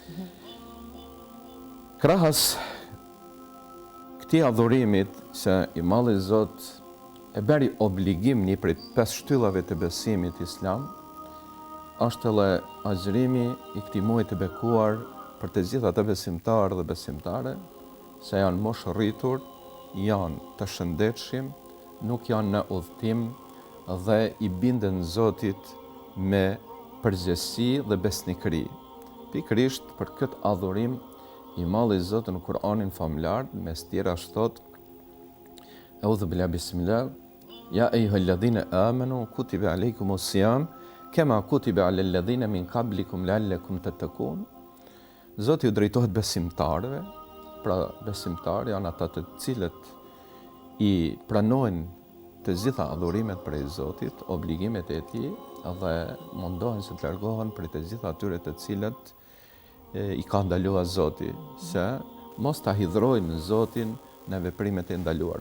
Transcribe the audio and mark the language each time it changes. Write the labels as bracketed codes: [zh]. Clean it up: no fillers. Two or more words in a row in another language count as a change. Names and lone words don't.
[sq] Krahas këtij adhurimit që i malli Zot e bëri obligim një prej 5 shtyllave të besimit islam, është edhe agjërimi i këtij muaji të bekuar për të gjithë ata besimtarë dhe besimtare që janë moshë rritur, janë të shëndetshëm, nuk janë në udhtim dhe i binden Zotit me përgjegjësi dhe besnikëri. Pikërisht për këtë adhurim i malli Zot në Kur'anin famlar, mes tjera thot: [ar] أعوذ بالله بسم الله يا أيها الذين آمنوا كتب عليكم الصيام كما كتب على الذين من قبلكم لعلكم تتقون. [sq] Zoti u drejtohet besimtarëve, pra besimtarë janë ata të cilët i pranojnë të gjitha adhurimet prej Zotit, obligimet e Tij dhe mundohen se të largohen prej të gjitha atyre të cilët i ka ndaluar Zoti, se mos ta hidhrojnë Zotin në veprimet e ndaluara.